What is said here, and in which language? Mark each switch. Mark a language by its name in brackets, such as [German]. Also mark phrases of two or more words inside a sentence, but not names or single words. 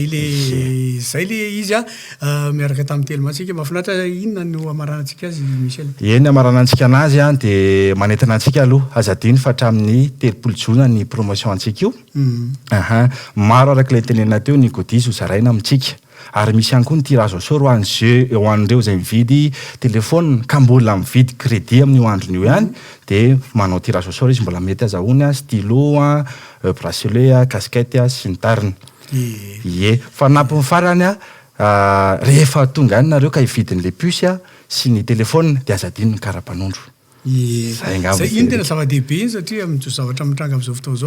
[Malagasy] Zay le izy miaraka tamin'ny telomatsika mahafinaritra inona no amaranantsika azy Michel. Eny amaranantsika anazy de manentana antsika aloha azadiny fa hatramin'ny 30 jona ny promotion antsika io. Maro araka ilay tenena teo ny godis ho zaraina amintsika. Ary misy ihany koa ny [French] tirage au sort [Malagasy] ho an'ireo zay mividy telefôna ka mbola mividy crédit amin'io andron'io ihany de manao [French] tirage au sort [Malagasy] izy mbola mety azahoany stylo, bracelet, casquette sy ny tariny. Ie, fa nampy farany rehefa tonga any nareo ka hividin'le puce sy ny telefôna de azadiny ny karapanondro. Zay iny tena zava-dehibe iny satria amin'izao zavatra mitranga amin'izao fotoana zao.